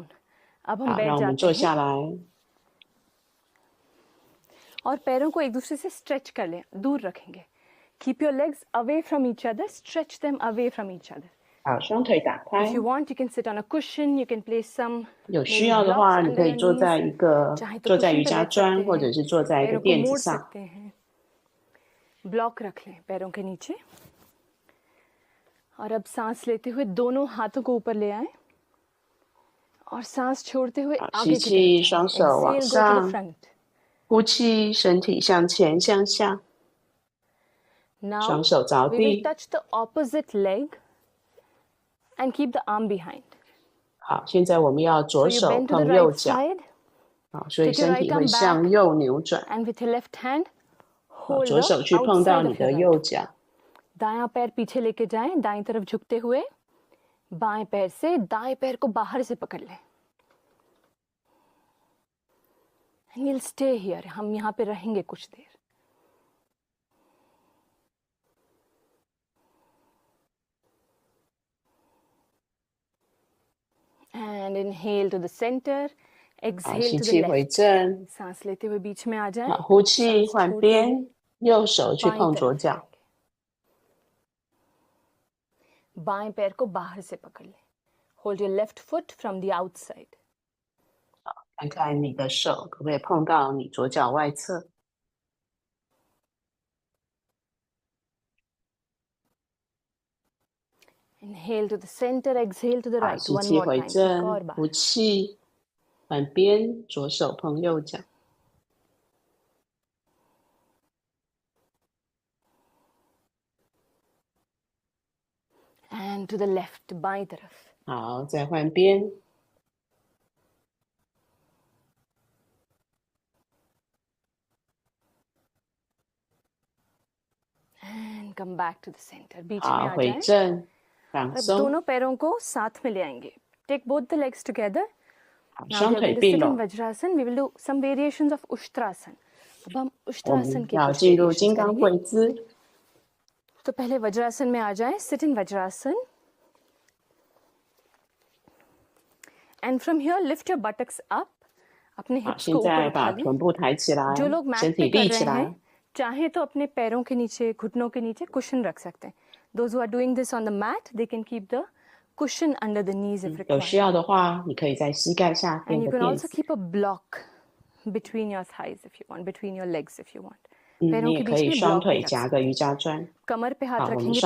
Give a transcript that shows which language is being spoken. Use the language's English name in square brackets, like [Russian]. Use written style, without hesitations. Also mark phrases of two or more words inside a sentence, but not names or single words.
[Hindi] अब हम [Chinese] 好，让 [Hindi] बैठ [Chinese] 我们 [Hindi] जाते [Chinese] 坐 [Hindi] हैं [Chinese] 下来。 [Hindi] और पैरों को एक दूसरे से स्ट्रेच कर लें, दूर रखेंगे. [English] Keep your legs away from each other. Stretch them away from each other. [Chinese] 好，双腿打开 [English] If。you want, you can sit on a cushion. You can place some [Chinese] 有需 [English] maybe [Chinese] 要的 [English] blocks [Chinese] 话，你 [English] under [Chinese] 可以 [English] your [Chinese] 坐在 [English] knees. [Chinese] 一个 [Hindi] चाहे तो [Chinese] 坐在 [Hindi] cushion [Chinese] 瑜 [Hindi] पे [Chinese] 伽 [Hindi] बैठ [Chinese] 砖， [Hindi] सकते [Chinese] 或者 [Hindi] हैं. [Chinese] 是坐在一个 [Hindi] पैरों को [Chinese] 垫子 [Hindi] मोड़ [Chinese] 上。 [Hindi] सकते हैं. ब्लॉक रख लें पैरों के नीचे. और अब सांस लेते हुए दोनों हाथों को ऊपर ले आएं और सांस छोड़ते हुए [Chinese] 好， [Hindi] आगे [Chinese] 吸 [Hindi] की तरफ [Chinese] 气，双 [Hindi] जाएं. [Chinese] 手往 [English] Exhale, go to the [Chinese] 上。 [English] front. [Chinese] 呼气，身体向前向下， [English] Now [Chinese] 双手着 [English] we will [Chinese] 地。 [English] touch the opposite leg and keep the arm behind. [Chinese] 好，现在我们要 [English] So [Chinese] 左 [English] you [Chinese] 手 [English] bend to the [Chinese] 碰右 [English] right [Chinese] 脚。 [English] side [Chinese] 好，所以 [English] Take your [Chinese] 身 [English] right [Chinese] 体会 [English] arm [Chinese] 向右扭转。 [English] and with your left hand [Chinese] 好， [English] hold [Chinese] 左 [English] the [Chinese] 手去碰到 [English] outside [Chinese] 你 [English] of [Chinese] 的 [English] your [Chinese] 右 [English] right. [Chinese] 脚。 [Hindi] दायां पैर पीछे लेके जाएं, दाईं तरफ झुकते हुए बाएं पैर से दाएं पैर को बाहर से पकड़ लें. [English] And we'll stay here. [Hindi] हम यहाँ पे रहेंगे कुछ देर. [English] And inhale to the center, [Chinese] 好， [English] exhale [Chinese] 吸 [English] to the [Chinese] 气回 [English] left. [Chinese] 正。 [Hindi] सांस लेते हुए बीच में आ जाएं. [Chinese] 好，呼气 [Hindi] सांस [Chinese] 换 [Hindi] छोड़ते [Chinese] 边 [Hindi] हुए， [Chinese] 右手去 [Hindi] बाईं [Chinese] 碰 [Hindi] तरफ [Chinese] 左脚。 [Hindi] जाएंगे. बाएं पैर को बाहर से पकड़ लें. [English] Hold your left foot from the outside. [Chinese] 看看你的手可不可以碰到你左脚外侧。 [English] Inhale to the center, exhale to the [Chinese] 好， [English] right. [Chinese] 吸 [English] One [Chinese] 气 [English] more [Chinese] 回 [English] time. [Hindi] एक [Chinese] 正 [Hindi] और，बार. [Chinese] 呼气换边，左手碰右脚。 [English] And to the left, [Hindi] बाईं तरफ. [Chinese] 好，再换边。 [English] And come back to the center. [Hindi] बीच में [Chinese] 好， [Hindi] आ [Chinese] 回 [Hindi] जाएं [Chinese] 正，放 [Hindi] और अब [Chinese] 松。 [Hindi] दोनों पैरों को साथ में ले आएंगे. [English] Take both the legs together. [Chinese] 好， [English] Now [Chinese] 双 [English] we are [Chinese] 腿 [English] going to [Chinese] 并 [English] sit in [Chinese] 拢。 [English] Vajrasana. We will do some variations of Ushtrasana. [Hindi] अब हम [Chinese] 我 [Hindi] Ushtrasana [Chinese] 们 [Hindi] के [Chinese] 要 [Hindi] कुछ [Chinese] 进入 [Hindi] variations [Chinese] 金刚 [Hindi] करेंगे. [Chinese] 跪姿。 [Hindi] तो पहले वज्रासन में आ जाएं. [English] Sit in Vajrasana. And from here lift your buttocks up. [Hindi] अपने [Chinese] 好， [Hindi] hips [Chinese] 现 [Hindi] को ऊपर [Chinese] 在 [Hindi] उठा [Chinese] 把 [Hindi] लें. [Chinese] 臀部抬起来， [Hindi] जो लोग [Chinese] 身 [Hindi] मैट [Chinese] 体 [Hindi] पे कर [Chinese] 立 [Hindi] रहे [Chinese] 起来 [Hindi] हैं, चाहे तो अपने पैरों के नीचे, घुटनों के नीचे कुशन रख सकते हैं. [English] Those who are doing this on the mat, they can keep the cushion under the knees if [Chinese] 有需 [English] required. [Chinese] 要的话，你可以在膝盖下 [English] And [Chinese] 垫 [English] you [Chinese] 个 [English] can [Chinese] 垫 [English] also [Chinese] 子。 [English] keep a block between your thighs if you want, between your legs if you want. [Chinese] 你 [Hindi] पैरों [Chinese] 也 [Hindi] के [Chinese] 可 [Hindi] बीच [Chinese] 以 [Hindi] में [Chinese] 双 [Hindi] block [Chinese] 腿 [Hindi] नहीं रख [Chinese] 夹个 [Hindi] सकते. [Chinese] 瑜伽砖。 [Hindi] कमर पे हाथ [Chinese] 好，我们 [Hindi] रखेंगे